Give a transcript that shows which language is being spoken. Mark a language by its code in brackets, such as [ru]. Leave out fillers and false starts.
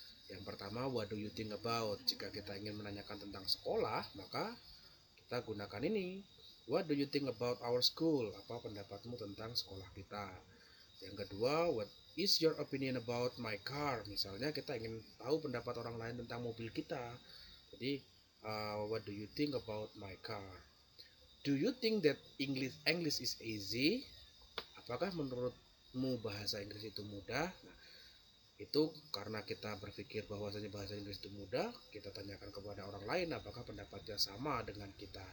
[id] Yang pertama, [en] what do you think about? [id] Jika kita ingin menanyakan tentang sekolah, maka kita gunakan ini. [en] What do you think about our school? [id] Apa pendapatmu tentang sekolah kita? Yang kedua, [en] what is your opinion about my car? [id] Misalnya kita ingin tahu pendapat orang lain tentang mobil kita. Jadi, [en] what do you think about my car? Do you think that English is easy? [id] Apakah menurutmu bahasa Inggris itu mudah? Nah, itu karena kita berpikir bahwasanya bahasa Inggris itu mudah, kita tanyakan kepada orang lain apakah pendapatnya sama dengan kita.